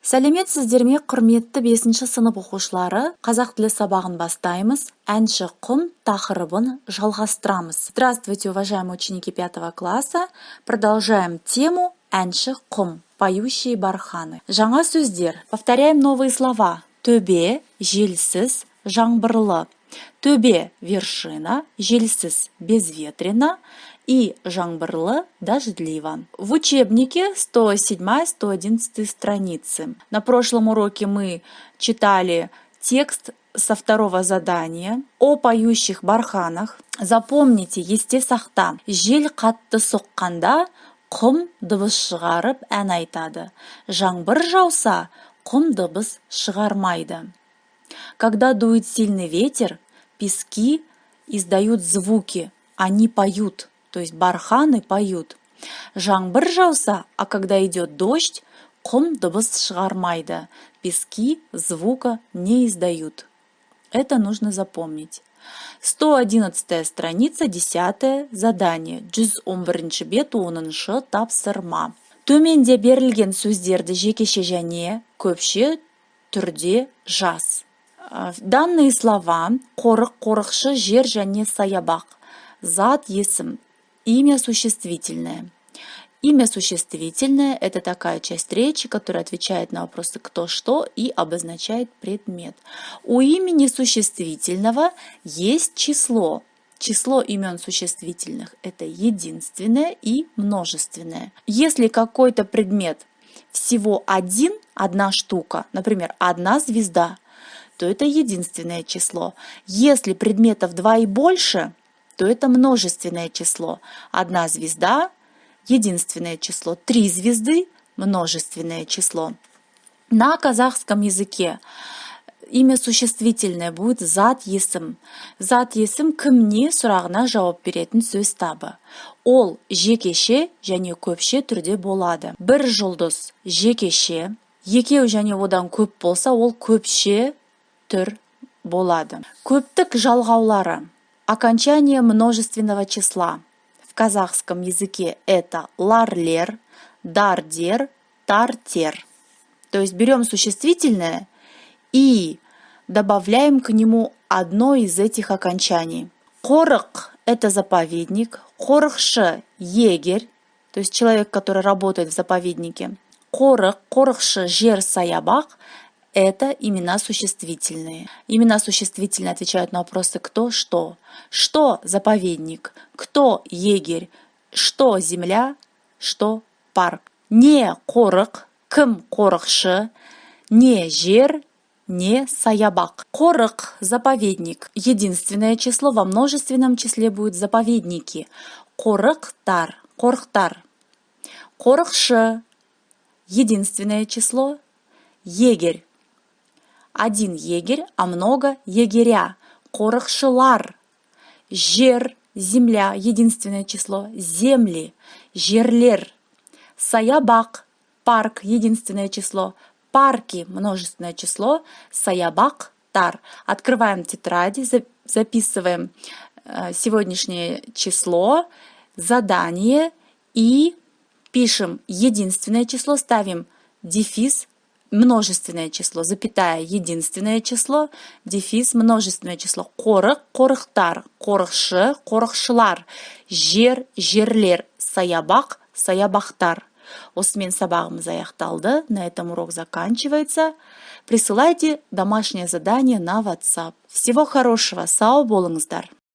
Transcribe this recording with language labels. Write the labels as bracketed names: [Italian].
[Kazakh] Сәлеметсіздер ме, құрметті 5-ші сынып оқушылары? Қазақ тілі сабағын бастаймыз. Әнші құм тақырыбын жалғастырамыз. [Russian] Здравствуйте, уважаемые ученики 5 класса. Продолжаем тему «Әнші құм. Поющие барханы». [Kazakh] Жаңа сөздер. [Russian] Повторяем новые слова. Төбе, желсіз, жаңбырлы. Төбе – вершина, желсіз – безветренно и жаңбырлы – дождливо. В учебнике 107-111 страницы. На прошлом уроке мы читали текст со второго задания о поющих барханах. Запомните [Kazakh] есте сақта. Жел қатты соққанда құм дыбыс шығарып ән айтады. Жаңбыр жауса құм дыбыс шығармайды. [Russian] Когда дует сильный ветер, пески издают звуки, они поют, то есть барханы поют. [Kazakh] Жаңбыр жауса, [Russian] а когда идет дождь, [Kazakh] құм дыбыс шығармайды, [Russian] пески звука не издают. Это нужно запомнить. 111 страница, 10 задание. [Kazakh] 111 бет 10 тапсырма. Төменде берілген сөздерді жекеше және көпше түрде жаз. [Russian] Данные слова [Kazakh] қорық, қорықшы, жер және саябақ. Зат, есім. [Russian] Имя существительное. Имя существительное – это такая часть речи, которая отвечает на вопросы «кто», «что» и обозначает предмет. У имени существительного есть число. Число имен существительных – это единственное и множественное. Если какой-то предмет всего одна штука, например, одна звезда, то это единственное число. Если предметов 2 и больше, то это множественное число. Одна звезда – единственное число. 3 звезды – множественное число. На казахском языке имя существительное будет зат есім. [Kazakh] Зат есім кімне сұрағына жауап беретін сөз табы. Ол жекеше және көпше түрде болады. Бір жұлдыз жекеше, екеу және одан көп болса, ол көпше түр болады. Көптік жалғаулары. [Russian] Окончание множественного числа. В казахском языке это ларлер, дардер, тартер. То есть берем существительное и добавляем к нему одно из этих окончаний. Қорық – это заповедник. Қорықшы – егерь, то есть человек, который работает в заповеднике. [Kazakh] Қорық, қорықшы, жер, саябақ – это имена существительные. [Russian] Имена существительные отвечают на вопросы «кто», «что». Что – заповедник, кто – егерь, что – земля, что – парк. [Kazakh] Не қорық, кім қорықшы, не жер, не саябақ. Қорық – заповедник. [Russian] Единственное число во множественном числе будет заповедники. [Kazakh] Қорықтар, қорықтар. Қорықшы – единственное число, егерь. [Russian] Один егерь, а много егеря. Қорықшылар. Жер, земля, единственное число, земли, жерлер. Саябақ, парк, единственное число, парки, множественное число, саябақтар. Открываем тетради, записываем сегодняшнее число, задание и пишем единственное число, ставим дефис, множественное число, запятая, единственное число, дефис, множественное число. [Kazakh] Қорық, қорықтар, қорықшы, қорықшылар, жер, жерлер, саябақ, саябақтар. Осымен сабағымыз аяқталды. [Russian] На этом урок заканчивается. Присылайте домашнее задание на WhatsApp. Всего хорошего. [Kazakh] Сау болыңыздар.